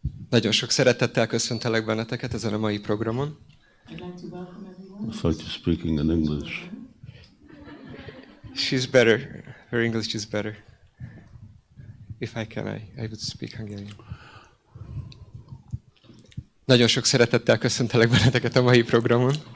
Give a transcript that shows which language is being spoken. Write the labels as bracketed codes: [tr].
[hu] Nagyon sok szeretettel köszöntelek benneteket ezen a mai programon. [en] I thought you're speaking in English. She's better. Her English is better. If I can, I would speak Hungarian. [hu] Nagyon sok szeretettel köszöntelek benneteket a mai programon.